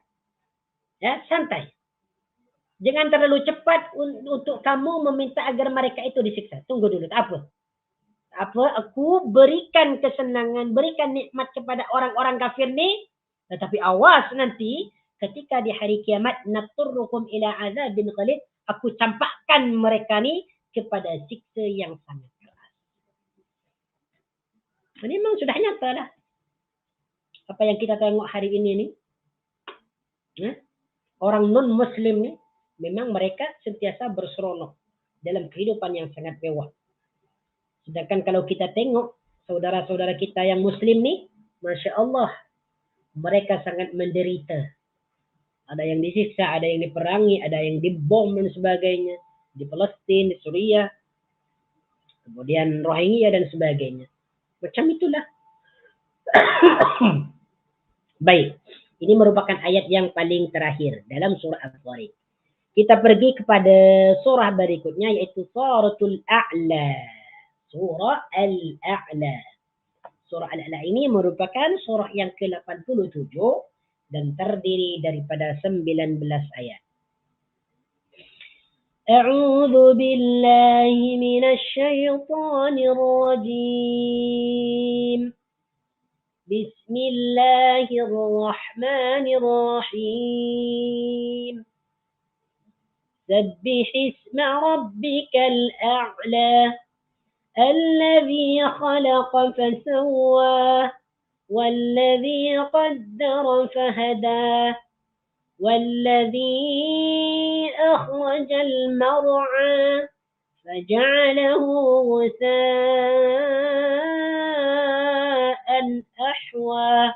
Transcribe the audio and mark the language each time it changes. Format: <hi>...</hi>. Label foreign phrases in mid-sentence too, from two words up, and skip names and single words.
<ms>Ya, santai. Jangan terlalu cepat untuk kamu meminta agar mereka itu disiksa. Tunggu dulu, tak apa. Aku berikan kesenangan, berikan nikmat kepada orang-orang kafir ni, tetapi awas nanti ketika di hari kiamat,</ms> <ar>نضطرهم إلى عذاب غليظ,</ar> <ms>aku campakkan mereka ni kepada siksa yang sangat keras. Memang sudah nyata dah apa yang kita tengok hari ini ni. Orang non-muslim ni memang mereka sentiasa berseronok dalam kehidupan yang sangat mewah. Sedangkan kalau kita tengok saudara-saudara kita yang muslim ni,</ms> <ar>ما شاء الله,</ar> <ms>mereka sangat menderita. Ada yang disiksa, ada yang diperangi, ada yang dibom dan sebagainya. Di Palestin, di Suriah, kemudian Rohingya dan sebagainya. Macam itulah. Baik, ini merupakan ayat yang paling terakhir dalam surah Al-Tariq. Kita pergi kepada surah berikutnya yaitu Suratul A'la. Surah Al-A'la. Surah Al-A'la ini merupakan surah yang ke-87 dan terdiri daripada 19 ayat.</ms> <ar>أعوذ بالله من الشيطان الرجيم. بسم الله الرحمن الرحيم. سبح اسم ربك الأعلى الذي خلق فسوى والذي قدر فهدى والذي أخرج المرعى فجعله غثاء أحوى</ar>